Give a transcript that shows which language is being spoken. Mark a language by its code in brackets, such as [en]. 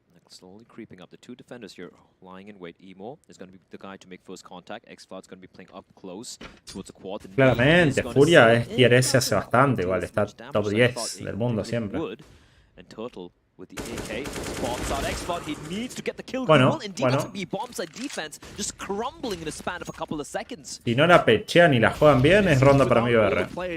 [en] Slowly creeping up. The 2 defenders here lying in wait. Emo is going to be the guy to make first contact. X-Cloud's going to be playing up close towards the quad. [es] Claramente, Furia es Quieres hace bastante igual. Está top 10 del mundo siempre. [en] And Turtle with the AK bombs out X-Cloud. He needs to get the kill. [es] Bueno. [en] Bombs at defense just crumbling in a span of a couple of seconds. [es] Si no la pechean y la juegan bien, es ronda para MIBR.